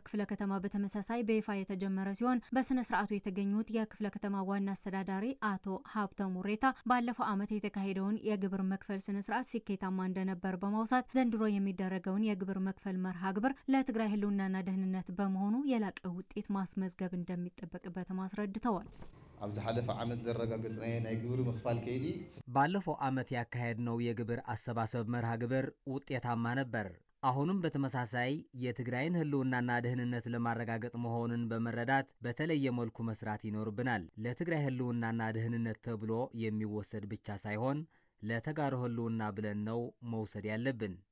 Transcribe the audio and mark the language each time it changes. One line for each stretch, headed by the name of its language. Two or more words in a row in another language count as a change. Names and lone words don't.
Amharic: ክፍለ ከተማ በተመሳሳይ በይፋ የተጀመረ ሲሆን በስነ ስርዓቱ የተገኙት የክፍለ ከተማ ዋና አስተዳዳሪ አቶ ሀብተ ሙሬታ ባለፈው ዓመት የተካሄደውን የግብር መክፈል ስነ ስርዓት ስኬታማ እንደነበር በማውሳት ዘንድሮ የሚደረገውን የግብር መክፈል መርሃ ግብር ለትግራይ ህልውናና ደህንነት በመሆኑ የላቀ ውጤት ማስመዝገብ እንደሚጠበቅበት አስረድተዋል።
Tigrinya: ኣብዚ ሓለፈ ዓመት ዘረጋገጽናየ ናይ ግብሪ ምኽፋል ከይዲ
Amharic: ባለፈው ዓመት ያካሄድነው የግብር አሰባሰብ መርሃ ግብር ውጤታማ ነበር። አሁንም በተመሳሳይ የትግራይን ህልውናና ደህንነት ለማረጋገጥ መሆኑን በመረዳት በተለየ መልኩ መስራት ይኖርብናል። ለትግራይ ህልውናና ደህንነት ተብሎ የሚወሰድ ብቻ ሳይሆን ለተጋሩ ህልውና ብለን ነው መውሰድ ያለብን።